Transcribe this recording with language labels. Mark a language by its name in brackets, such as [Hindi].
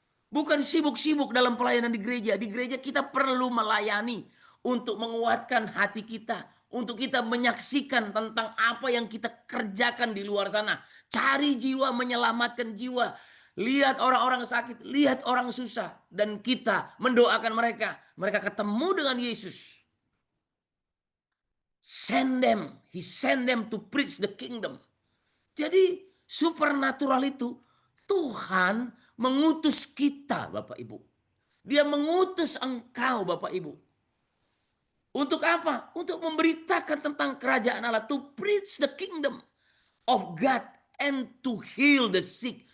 [Indonesian] Bukan sibuk-sibuk dalam pelayanan di gereja. Di gereja kita perlu melayani untuk menguatkan hati kita. Untuk kita menyaksikan tentang apa yang kita kerjakan di luar sana. Cari jiwa, menyelamatkan jiwa. Lihat orang-orang sakit, lihat orang susah. Dan kita mendoakan mereka. Mereka ketemu dengan Yesus. [English] Send them. He send them to preach the kingdom. [Indonesian] Jadi supernatural itu Tuhan mengutus kita Bapak Ibu. Dia mengutus engkau Bapak Ibu. Untuk apa? Untuk memberitakan tentang kerajaan Allah. [English] To preach the kingdom of God and to heal the sick.